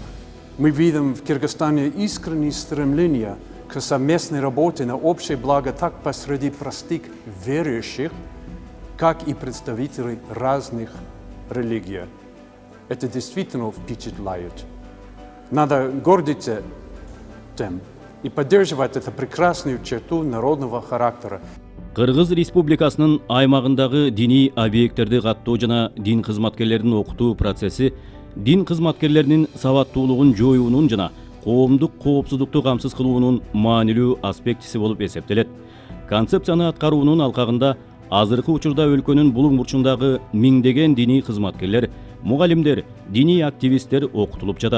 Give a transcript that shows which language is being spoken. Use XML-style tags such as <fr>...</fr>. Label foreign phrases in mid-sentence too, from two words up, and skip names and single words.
<ru>Мы видим в Кыргызстане искреннее стремление к совместной работе на общее благо как посреди простых верующих, как и представителей разных религий. Это действительно впечатляет. Надо гордиться тем и поддерживать эту прекрасную черту народного характера.</ru> <ky>Кыргыз Республикасынын аймагындагы диний объекттерди каттоо жана дин кызматкерлерин окутуу процесси дин кызматкерлеринин сабаттуулугун жоюунун жана коомдук коопсуздукту камсыз кылуунун маанилүү аспектиси болуп эсептелет. Концепцияны аткаруунун алкагында азыркы учурда өлкөнүн булуң бурчундагы миңдеген диний кызматкерлер, мугалимдер, диний активисттер окутулуп жатат.</ky>